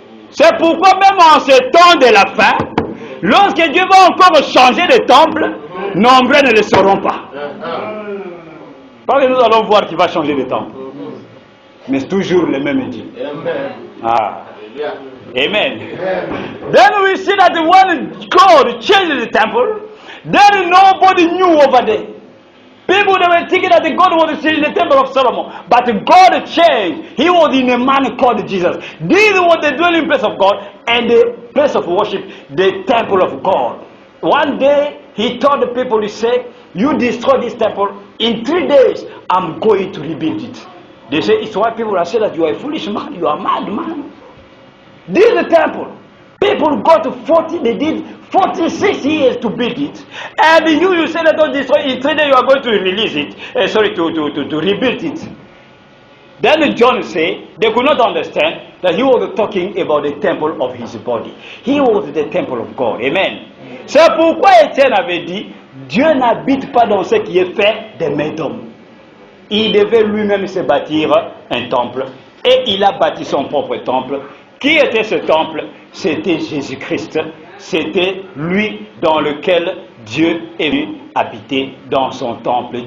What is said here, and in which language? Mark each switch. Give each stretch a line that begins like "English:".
French: C'est pourquoi même en ce temps de la fin, lorsque Dieu va encore changer de temple, nombreux ne le sauront pas. Parce que nous allons voir qu'il va changer de temple. Mais c'est toujours le même Dieu. Ah. Amen.
English: Then we see that when God changed the temple, then nobody knew over there. People they were thinking that God was in the temple of Solomon, but God changed. He was in a man called Jesus. This was the dwelling place of God and the place of worship, the temple of God. One day he told the people, he said, you destroy this temple, in 3 days I'm going to rebuild it. They say, it's why people are saying that you are a foolish man, you are a mad man. This is the temple. People got 40, they did 46 years to build it. And you say that don't destroy it, in 3 days you are going to release it. To rebuild it. Then John said, they could not understand that he was talking about the temple of his body. He was the temple of God. Amen.
French: C'est pourquoi Étienne avait dit, Dieu n'habite pas dans ce qui est fait des mains d'hommes. Il devait lui-même se bâtir un temple. Et il a bâti son propre temple. Qui était ce temple? C'était Jésus-Christ. C'était lui dans lequel Dieu est venu habiter dans son temple.